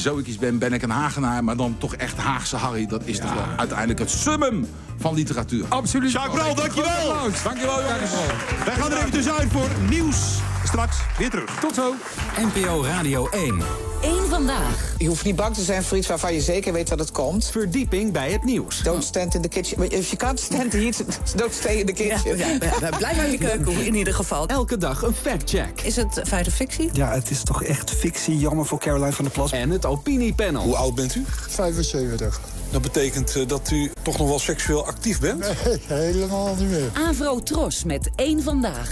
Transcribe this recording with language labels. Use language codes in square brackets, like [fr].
[nl] Zo ik iets ben ik een Hagenaar. Maar dan toch echt Haagse Harry. Dat is toch wel uiteindelijk het summum van literatuur. Absoluut. Sjaak Brouw, dankjewel. Dankjewel, jongens. Wij gaan er even tussenuit voor nieuws. Straks weer terug. Tot zo. NPO Radio 1. 1 vandaag. Je hoeft niet bang te zijn voor iets waarvan je zeker weet dat het komt. Verdieping bij het nieuws. [en] Don't stand in the kitchen. If you can't stand here, don't stay in the kitchen. [nl] Ja, blijf in de keuken in ieder geval. Elke dag een fact-check. Is het feit of fictie? Ja, het is toch echt fictie. Jammer voor Caroline van der Plas. En het opiniepanel. Hoe oud bent u? 75. Dat betekent dat u toch nog wel seksueel actief bent? Nee, helemaal niet meer. Avro Tros met 1 vandaag.